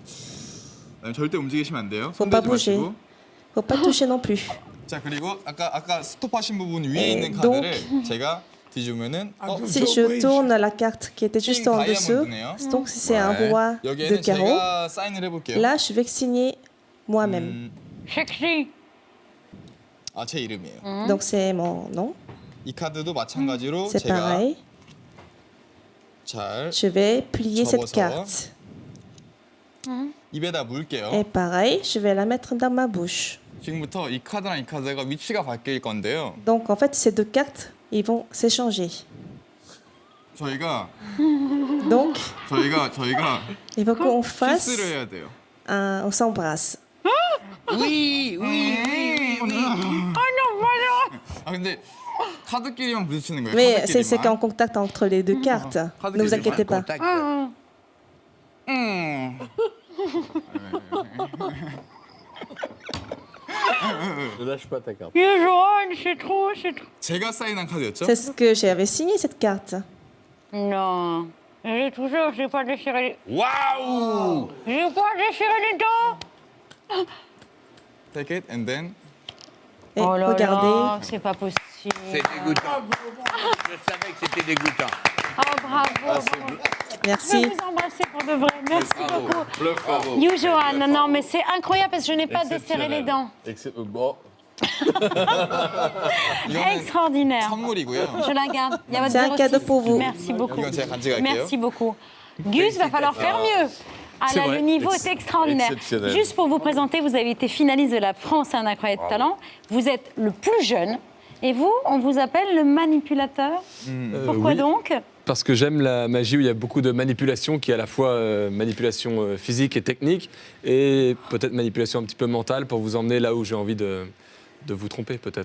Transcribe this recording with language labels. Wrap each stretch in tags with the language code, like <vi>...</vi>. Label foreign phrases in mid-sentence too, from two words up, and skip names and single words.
<ko>절대 움직이시면 안 돼요.</ko> <fr>Faut pas</fr> <ko>손대지</ko> <fr>bouger.</fr> <ko>마시고.</ko> <fr>Faut pas toucher non plus.</fr> <ko>자 그리고 아까 스톱하신 부분 위에</ko> <fr>Et</fr> <ko>있는</ko> <fr>donc-</fr> <ko>카드를 제가 뒤집으면은</ko> <fr>Si je tourne la carte qui était juste en dessous, donc c'est un Ouais. roi de</fr> <ko>여기에는</ko> <fr>carreau.</fr> <ko>제가 사인을 해볼게요.</ko> <fr>Là, je vais signer moi-même. Sexy.</fr> <ko>제 이름이에요.</ko> <fr>Donc c'est mon nom.</fr> <ko>이 카드도 마찬가지로</ko> <fr>C'est</fr> <ko>제가</ko> <fr>pareil.</fr> <ko>잘</ko> <fr>Je vais plier cette</fr> <ko>접어서.</ko> <fr>carte.</fr> <ko>입에다 물게요.</ko> <fr>Et pareil, je vais la mettre dans ma bouche.</fr> <ko>지금부터 이 카드랑 이 카드가 위치가 바뀔 건데요.</ko> <fr>Donc en fait, ces deux cartes, ils vont s'échanger.</fr> <ko>저희가</ko> <fr>Donc, il faut qu'on</fr> <ko>키스를</ko> <fr>fasse</fr> <ko>해야 돼요.</ko> <fr>on s'embrasse. Oui, oui.</fr> <ko>근데 카드끼리만 부딪히는 거예요.</ko> <fr>Mais c'est</fr> <ko>카드끼리만.</ko> <fr>qu'en contact entre les deux cartes. Ne vous inquiétez pas. Contact. Ne lâche pas ta carte. Johan, c'est trop, c'est trop.</fr> <ko>제가 사인한 카드였죠?</ko> <fr>C'est ce que j'avais signé cette carte. Non. J'ai pas déchiré les... Waouh! J'ai pas déchiré les dents.</fr> <en>Take it and then.</en> <fr>Et Oh là regardez. là, c'est pas possible. C'est dégoûtant. Je savais que c'était dégoûtant. Oh, bravo. Je Merci. vais vous embrasser pour de vrai. Merci Bravo. beaucoup. Bravo. You, Johan, non, mais c'est incroyable parce que je n'ai pas desserré les dents. Bon, Extraordinaire.</fr> <ko>선물이고요.</ko> <fr>Je la garde. Il y a votre C'est un 06. cadeau pour vous. Merci beaucoup.</fr> <ko>이건 제가 간직할게요.</ko> <fr>Merci beaucoup. Gus, va falloir faire mieux. Ah C'est là, vrai. le niveau est extraordinaire. Exceptionnel. Juste pour vous présenter, vous avez été finaliste de la France un incroyable talent. Vous êtes le plus jeune. Et vous, on vous appelle le manipulateur. Pourquoi oui. donc? Parce que j'aime la magie où il y a beaucoup de manipulation, qui est à la fois manipulation physique et technique, et peut-être manipulation un petit peu mentale pour vous emmener là où j'ai envie de vous tromper, peut-être.</fr>